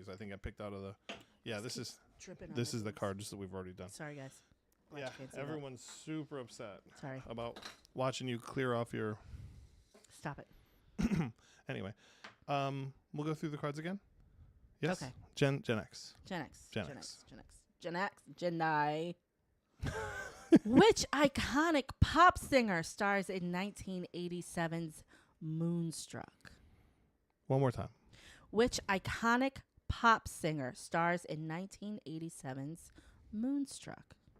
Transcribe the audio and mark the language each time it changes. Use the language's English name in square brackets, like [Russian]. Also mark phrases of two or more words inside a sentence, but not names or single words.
[English] I think I picked out of the. Yeah. This is the cards that we've already done. Sorry, guys. Glad Yeah. you can't see Everyone's super upset. Sorry. About watching you clear off your. Stop it. Anyway, we'll go through the cards again. Yes. Okay. Gen X. Gen X. Gen X. Gen X. Gen I. Which iconic pop singer stars in 1987's Moonstruck? One more time. Which iconic pop singer stars in 1987's Moonstruck?